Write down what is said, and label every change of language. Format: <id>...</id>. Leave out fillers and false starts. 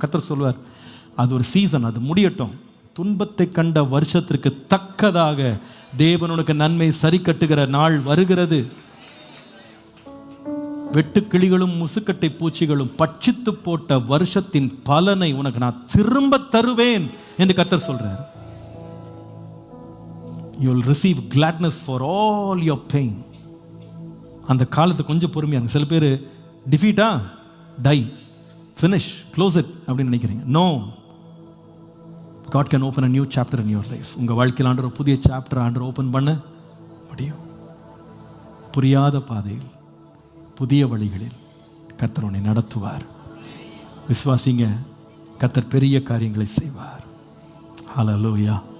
<ta>கர்த்தர் சொல்லுவார், அது ஒரு சீசன், அது முடியட்டும். துன்பத்தை கண்ட வருஷத்திற்கு தக்கதாக தேவனுக்கு நன்மை சரி கட்டுகிற நாள் வருகிறது. வெட்டுக்கிளிகளும் முசுக்கட்டை பூச்சிகளும் பட்சித்து போட்ட வருஷத்தின் பலனை உனக்கு நான் திரும்ப தருவேன் என்று கர்த்தர் சொல்றார்.</ta> <en>You will receive gladness for all your pain.</en> <ta>அந்த காலத்தை கொஞ்சம் பொறுமையாக இருங்க. சில பேர் டிஃபீட்டா,</ta> <en>die, finish, close it</en> <ta>அப்படின்னு நினைக்கிறீங்க.</ta> <en>No, God can open a new chapter in your life.</en> <ta>உங்கள் வாழ்க்கையில் ஆண்டவர் ஒரு புதிய சாப்டர் ஆண்டவர் ஓப்பன் பண்ண முடியும். புரியாத பாதையில், புதிய வழிகளில் கர்த்தர் உன்னை நடத்துவார். விசுவாசிங்க, கர்த்தர் பெரிய காரியங்களை செய்வார். ஹல்லேலூயா.</ta>